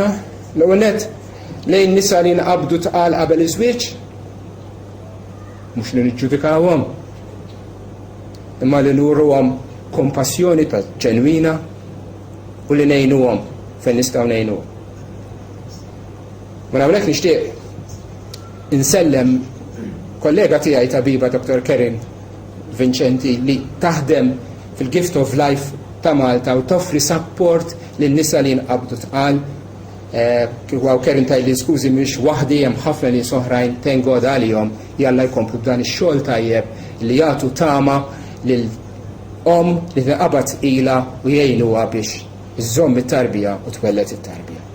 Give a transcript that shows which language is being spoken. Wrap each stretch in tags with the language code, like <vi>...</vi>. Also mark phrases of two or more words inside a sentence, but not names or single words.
<mt>L-ewwel nett lejn nisa li nqabdu tqal qabel iż-żwieġ, mhux li niġġudikawhom, imma li nuruhom kompassjoni ta' ġenwina u li ngħinuhom fejn nistgħu ngħinuhom. Ma hawnhekk nixtieq insellem kollega tiegħi tabiba Dr. Kerin Vincenti li taħdem fil-Gift of Life ta' Malta u toffri support lin-nisa li jinqabdu tqal. Kieku Kerin tajli skużi mhix waħdi hemm ħafna nies oħrajn</mt> <en>thank God</en> <mt>għalihom jalla jkomplu b'dan ix-xogħol tajjeb li jagħtu tama lil li tinqabad ilha u jgħinuha biex iżżomm it-tarbija u twellet it-tarbija.</mt>